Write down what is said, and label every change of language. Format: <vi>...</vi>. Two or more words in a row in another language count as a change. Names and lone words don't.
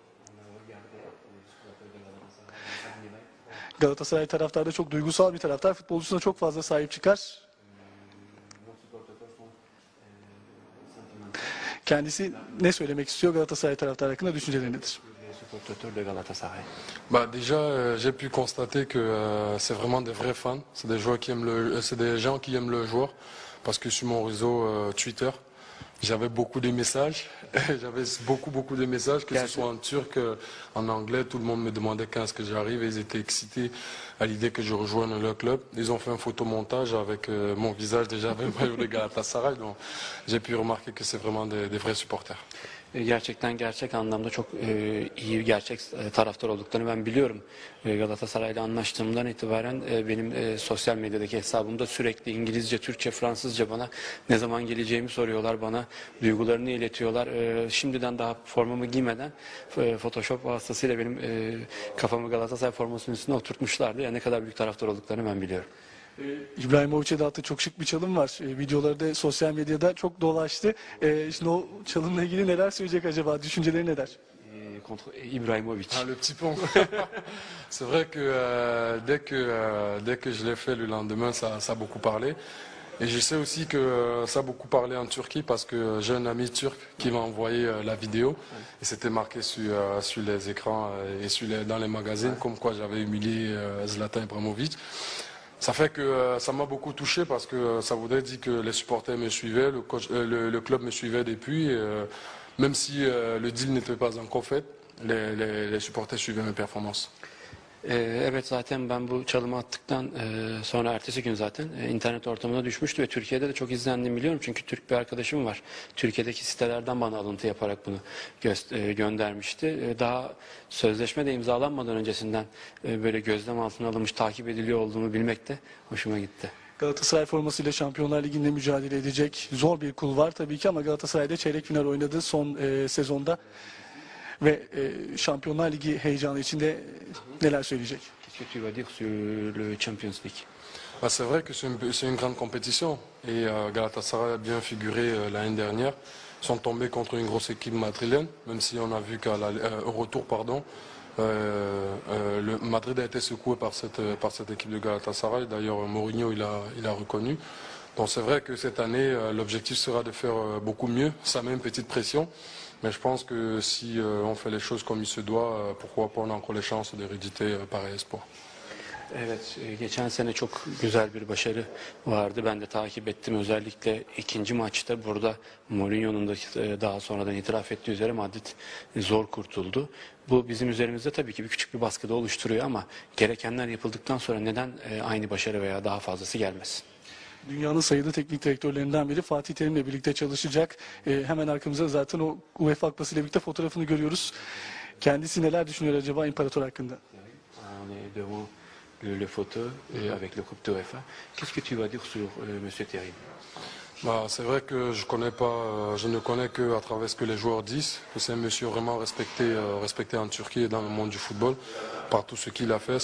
<tr>Galatasaray taraftarı da çok duygusal bir taraftar. Futbolcusuna çok fazla sahip çıkar. Kendisi ne söylemek istiyor Galatasaray taraftarı hakkında, düşünceleri nedir?</tr> <fr>Bah déjà, j'ai pu constater que c'est vraiment des vrais fans. C'est des joueurs qui aiment c'est des gens qui aiment le joueur. Parce que sur mon réseau Twitter, j'avais beaucoup de messages. J'avais beaucoup de messages, que ce soit en turc, en anglais. Tout le monde me demandait quand est-ce que j'arrive. Ils étaient excités à l'idée que je rejoigne leur club. Ils ont fait un photomontage avec mon visage déjà avec le maillot de Galatasaray. Donc j'ai pu remarquer que c'est vraiment des vrais supporters.</fr> <tr>Gerçekten gerçek anlamda çok iyi gerçek taraftar olduklarını ben biliyorum. Galatasaray'la anlaştığımdan itibaren benim sosyal medyadaki hesabımda sürekli İngilizce, Türkçe, Fransızca bana ne zaman geleceğimi soruyorlar, bana duygularını iletiyorlar. Şimdiden daha formamı giymeden Photoshop vasıtasıyla benim kafamı Galatasaray formasının üstüne oturtmuşlardı. Yani ne kadar büyük taraftar olduklarını ben biliyorum. İbrahimovic'e de hatta çok şık bir çalım var. Videoları da sosyal medyada çok dolaştı. Şimdi o çalımla ilgili neler söyleyecek acaba? Düşünceleri neler?</tr> <fr>Contre Ibrahimovic. Ah, le petit pont. C'est vrai que dès que je l'ai fait le lendemain, ça a beaucoup parlé. Et je sais aussi que ça a beaucoup parlé en Turquie parce que j'ai un ami turc qui m'a envoyé la vidéo et c'était marqué sur les écrans et dans les magazines comme quoi j'avais humilié Zlatan Ibrahimovic. Ça fait que ça m'a beaucoup touché parce que ça voudrait dire que les supporters me suivaient, le club me suivait depuis. Même si le deal n'était pas encore fait, les supporters suivaient mes performances.</fr> <tr>Evet, zaten ben bu çalımı attıktan sonra ertesi gün zaten internet ortamına düşmüştü ve Türkiye'de de çok izlendiğini biliyorum. Çünkü Türk bir arkadaşım var. Türkiye'deki sitelerden bana alıntı yaparak bunu göndermişti. Daha sözleşme de imzalanmadan öncesinden böyle gözlem altına alınmış, takip ediliyor olduğumu bilmek de hoşuma gitti. Galatasaray formasıyla Şampiyonlar Ligi'nde mücadele edecek zor bir kul var tabii ki ama Galatasaray'da çeyrek final oynadı son sezonda. Ve Şampiyonlar Ligi heyecanı içinde neler söyleyecek?</tr> <fr>Qu'est-ce que tu vas dire sur le Champions League? Bah, c'est vrai que c'est une grande compétition et Galatasaray a bien figuré l'année dernière. Ils sont tombés contre une grosse équipe madrilène, même si on a vu au retour, pardon, le Madrid a été secoué par cette équipe de Galatasaray. D'ailleurs, Mourinho il a reconnu. Donc c'est vrai que cette année, l'objectif sera de faire beaucoup mieux. Ça met une petite pression. Mais je pense que si on fait les choses comme il se doit, pourquoi pas on a encore les chances d'héréditer pareil espoir.</fr> <tr>Evet, geçen sene çok güzel bir başarı vardı. Ben de takip ettim. Özellikle ikinci maçta burada Mourinho'nun da daha sonradan itiraf ettiği üzere Madrid zor kurtuldu. Bu bizim üzerimizde tabii ki küçük bir baskıda oluşturuyor ama gerekenler yapıldıktan sonra neden aynı başarı veya daha fazlası gelmesin? Dünyanın sayılı teknik direktörlerinden biri Fatih Terim'le birlikte çalışacak. Hemen arkamızda zaten o UEFA Kupası ile birlikte fotoğrafını görüyoruz. Kendisi neler düşünüyor acaba İmparator hakkında?</tr> <fr>On est devant le fauteuil avec le coupe de UEFA. Qu'est-ce que tu vas dire sur Monsieur Thierry? Bah, c'est vrai que je connais pas, je ne connais que à travers ce que les joueurs disent, que c'est un monsieur vraiment respecté, respecté en Turquie et dans le monde du football par tout ce qu'il a fait.</fr>